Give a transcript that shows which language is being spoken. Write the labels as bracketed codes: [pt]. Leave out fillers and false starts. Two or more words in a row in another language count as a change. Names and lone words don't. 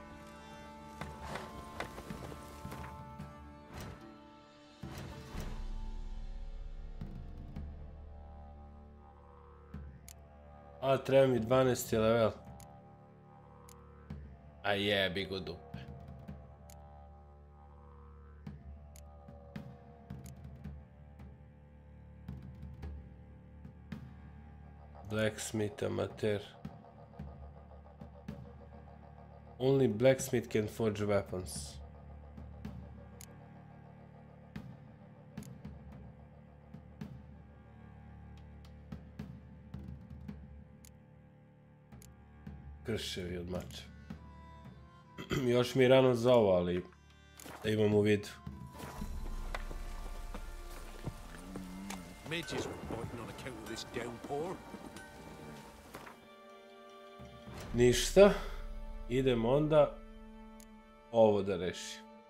[sr] A, treba mi 12. level. A jebi go dupe. [en] Blacksmith amateur. Only blacksmith can forge weapons. [sr] Krševi od mača. Još mi je rano za ovo, ali da imam u vidu. [en] Midges were biting on account of this downpour. [sr] Ništa. Idem onda ovo da rešim.